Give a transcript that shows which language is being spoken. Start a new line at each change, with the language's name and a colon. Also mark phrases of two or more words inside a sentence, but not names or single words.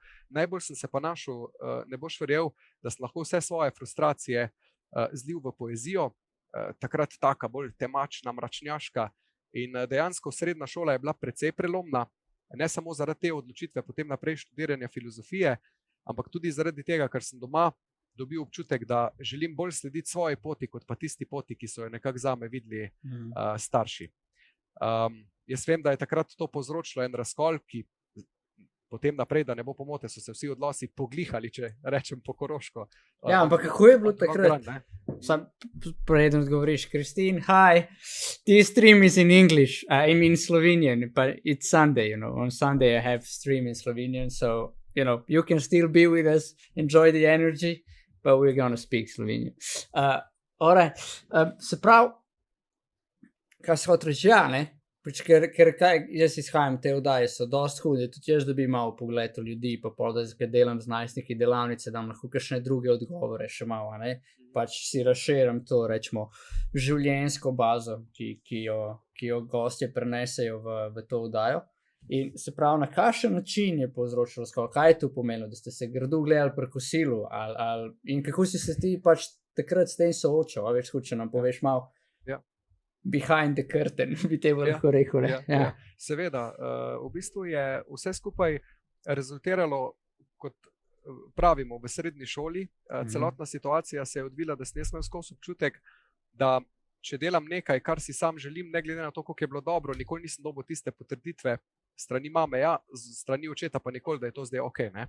Slovenian: Najbolj sem se pa našel, ne boš verjel, da sem lahko vse svoje frustracije zlil v poezijo, takrat taka bolj temačna, mračnjaška, in dejansko srednja šola je bila precej prelomna, ne samo zaradi te odločitve potem naprej študiranja filozofije, ampak tudi zaradi tega, ker sem doma dobil občutek, da želim bolj slediti svoji poti, kot pa tisti poti, ki so jo nekako zame videli starši. Jaz vem, da je takrat to povzročilo en razkol, ki potem naprej, da ne bo pomote, so se vsi odnosi poglihali, če rečem po koroško. Ja, ampak kako je bilo
English: on the long
Slovenian: takrat? run, ne. Sam preden odgovoriš,
English: Christine, hi, this stream is in English, I mean Slovenian, but it's Sunday, on Sunday I have stream in Slovenian, so, you can still be with us, enjoy the energy, but we're gonna speak Slovenian. Alright,
Slovenian: se pravi, kaj se hoče reči, ja, ne? Ker jaz izhajam te oddaje, so dosti hude, tudi jaz dobim malo pogled v ljudi, pa pol, da delam z najstniki delavnice, dam lahko kakšne druge odgovore še malo, ne? Pač si razširim to, rečemo, življenjsko bazo, ki jo gostje prenesejo v to oddajo. In se pravi, na kakšen način je povzročilo razkol, kaj je to pomenilo, da ste se grdo gledali pri kosilu, in kako si se ti pač takrat s tem soočal, a veš, če nam poveš malo,
English: behind the curtain,
Slovenian: bi te lahko rekel. Ja. Seveda, v bistvu je vse skupaj rezultiralo, kot pravimo, v srednji šoli. Celotna situacija se je odvila, da sem imel skozi občutek, da če delam nekaj, kar si sam želim, ne glede na to, koliko je bilo dobro, nikoli nisem dobil tiste potrditve strani mame, ja, strani očeta pa nikoli, da je to zdaj ok.